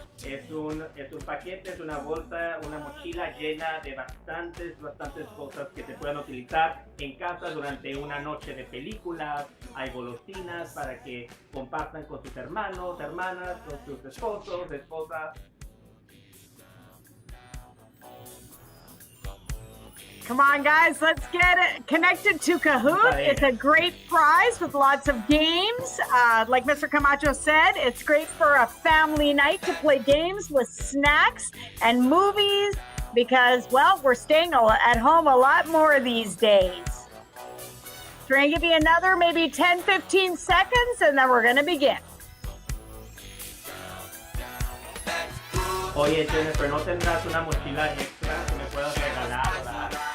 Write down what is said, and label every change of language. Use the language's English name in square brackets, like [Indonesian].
[Spanish] Es un paquete, es una bolsa, una mochila llena de bastantes cosas que se puedan utilizar en casa durante una noche de películas. Hay golosinas para que compartan con sus hermanos, hermanas, con sus esposos, esposas. [English] Come on, guys, let's get it connected to Kahoot. It's a great prize with lots of games. Like Mr. Camacho said, it's great for a family night to play games with snacks and movies because, well, we're staying at home a lot more these days. We're going to give you another maybe 10, 15 seconds, and then we're going to begin. [Spanish] Oye, Jennifer, ¿no tendrás una mochila extra que me puedas regalar o dar?